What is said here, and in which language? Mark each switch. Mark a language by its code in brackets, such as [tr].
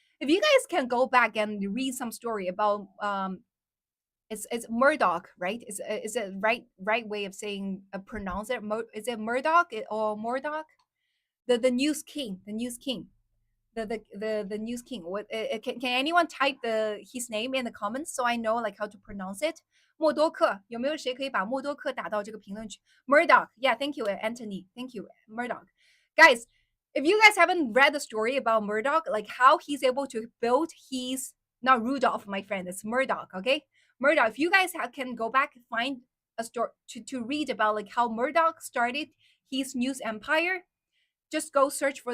[en] If you guys can go back and read some story about it's Murdoch, right? Is it right way of saying pronounce it? Is it Murdoch or Murdoch? The news king, the news king. What can anyone type his name in the comments so I know like how to pronounce it? [zh] 默多克有没有谁可以把默多克打到这个评论区？ [en] Murdoch, yeah, thank you, Anthony, thank you, Murdoch. Guys, if you guys haven't read the story about Murdoch, like how he's able to build his not Rudolph, my friend, it's Murdoch, okay? Murdoch. If you guys can go back and find a story to read about like how Murdoch started his news empire, just go search for.